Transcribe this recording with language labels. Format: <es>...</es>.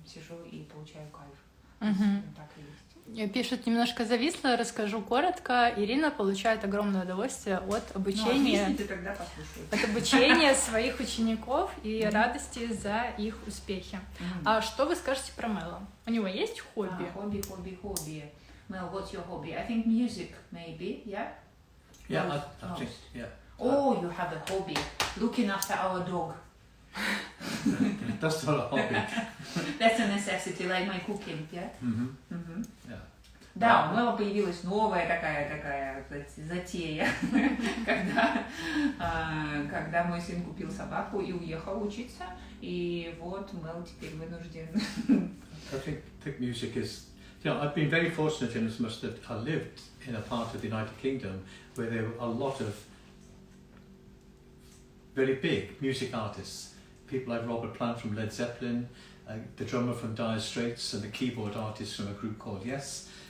<ru>Сижу и получаю кайф. Так и есть. Пишут, немножко зависла, расскажу коротко. Ирина получает огромное удовольствие от обучения, тогда послушаю. от обучения своих учеников и радости за их успехи. А что вы скажете про Мела? У него есть хобби? Хобби.</ru> <en>Mel, what's your hobby? I think music, maybe, yeah? Yeah, I think, yeah. Oh, you have a hobby. Looking after our dog. That's not a hobby. That's a necessity, like my cooking, yeah? Yeah.</en> <ru>Да, у Мэла появилась новая такая затея, когда мой сын купил собаку и уехал учиться, и вот Мэл теперь вынужден.</ru> <en>I think music is, you know, I've been very fortunate in as much that I lived in a part of the United Kingdom where there were a lot of very big music artists. People like Robert Plant from Led Zeppelin, the drummer from Dire Straits, and the keyboard artist from a group called Yes.</en>